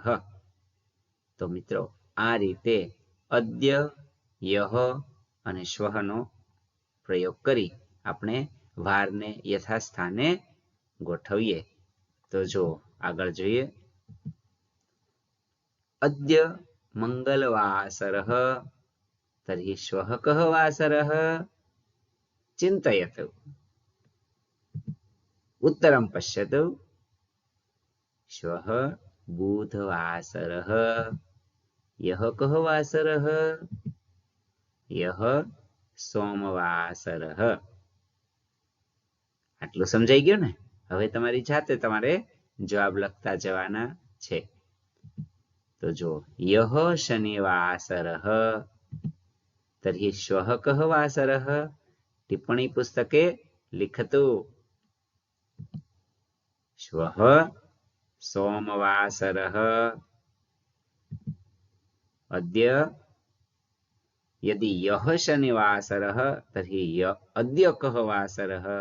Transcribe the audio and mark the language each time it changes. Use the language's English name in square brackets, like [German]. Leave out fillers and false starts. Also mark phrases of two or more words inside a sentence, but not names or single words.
[Gujarati] તો મિત્રો આ રીતે અદ્ય, યહ અને શ્વઃનો પ્રયોગ કરી આપણે વારને યથાસ્થાને ગોઠવીએ. તો જો આગળ જોઈએ, [Sanskrit] અદ્ય મંગલવાસરઃ તર્હિ શ્વઃ કઃ વાસરઃ? ચિંતયતુ. उत्तरं पश्यतु, श्वः बुधवासरः. यः कः वासरः? यः सोमवासरः. [Gujarati] આટલું સમજાઈ ગયું ને? હવે તમારી જાતે તમારે જવાબ લખતા જવાના છે. તો જો, [Sanskrit] યહ શનિવાસરः તર્હિ શ્વः કः વાસરः? ટિપ્પણી પુસ્તકે लिखतु. श्वः सोमवासरः. अद्य यदि यः शनिवासरः तर्हि अद्य कः वासरः?